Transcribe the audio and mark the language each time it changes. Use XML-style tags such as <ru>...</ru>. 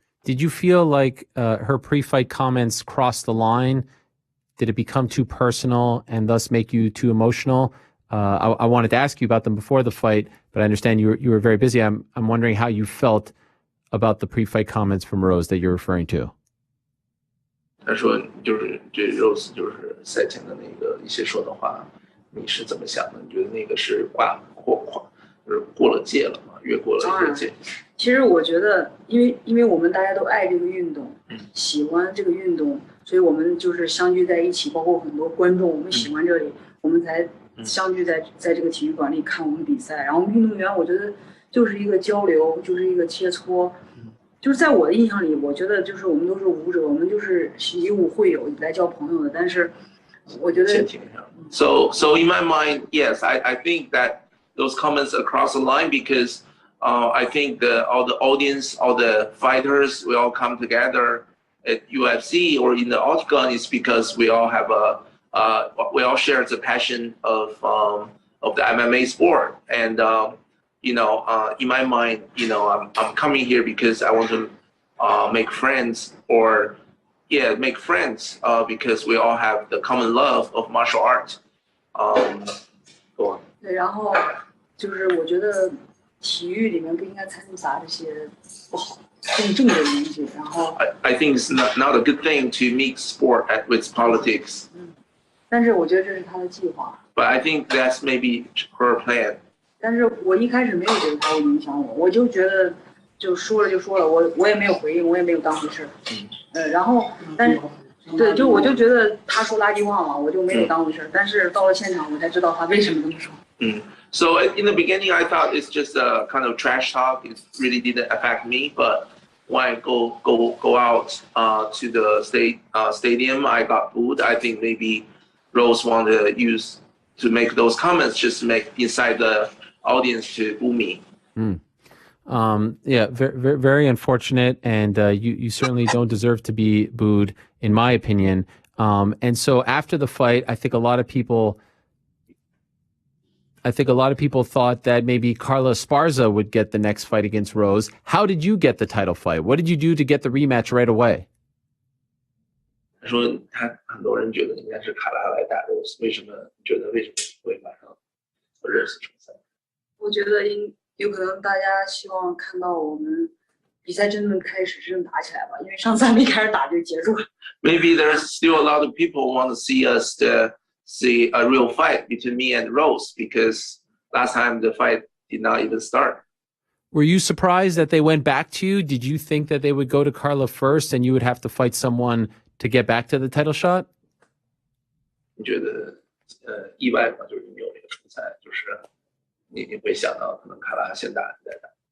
<en>Did you feel like her pre-fight comments crossed the line? Did it become too personal and thus make you too emotional? I wanted to ask you about them before the fight, but I understand you were very busy. I'm wondering how you felt about the pre-fight comments from Rose that you're referring to.</en> <zh>他说就是这 Rose 就是赛前的那个一些说的话，你是怎么想的？你觉得那个是过了界了吗？越过了一个界？其实我觉得，因为我们大家都爱这个运动，喜欢这个运动，所以我们就是相聚在一起，包括很多观众，我们喜欢这里，我们才相聚在这个体育馆里看我们比赛。然后运动员，我觉得就是一个交流，就是一个切磋。就是在我的印象里，我觉得就是我们都是舞者，我们就是以武会友来交朋友的。但是我觉得</zh> <en>So in my mind, yes, I think that those comments across the line because I think all the audience, all the fighters, we all come together at UFC or in the octagon is because we all have we all share the passion of the MMA sport. And in my mind, I'm coming here because I want to make friends because we all have the common love of martial arts. Go on.</en> <zh>对，然后就是我觉得体育里面不应该掺杂这些不好、更正的东西。然后</zh> <en>I think it's not a good thing to mix sport with politics.</en> <zh>但是我觉得这是他的计划。</zh> <en>But I think that's maybe her plan.</en> <zh>但是我一开始没有觉得他会影响我，我就觉得就说了，我也没有回应，我也没有当回事。然后但是对，我就觉得他说垃圾话嘛，我就没有当回事。但是到了现场，我才知道他为什么这么说。</zh> <en>So in the beginning, I thought it's just a kind of trash talk. It really didn't affect me. But when I go out to the stadium, I got booed. I think maybe Rose wanted to make those comments just to make inside the audience to boo me. Yeah, very, very unfortunate, and you certainly don't deserve to be booed, in my opinion. And so after the fight, I think a lot of people thought that maybe Carla Esparza would get the next fight against Rose. How did you get the title fight? What did you do to get the rematch right away?</en> <zh>他说很多人觉得应该是卡拉来打 Rose， 为什么会马上认识重赛？我觉得有可能大家希望看到我们比赛真正开始，真正打起来吧，因为上次还没开始打就结束了。</zh> <en>Maybe there's still a lot of people want to see us to see a real fight between me and Rose because last time the fight did not even start. Were you surprised that they went back to you? Did you think that they would go to Carla first and you would have to fight someone to get back to the title shot?</en> <zh>你觉得意外吗？就是你有那个重赛，就是你会想到可能卡拉先打你再打？</zh>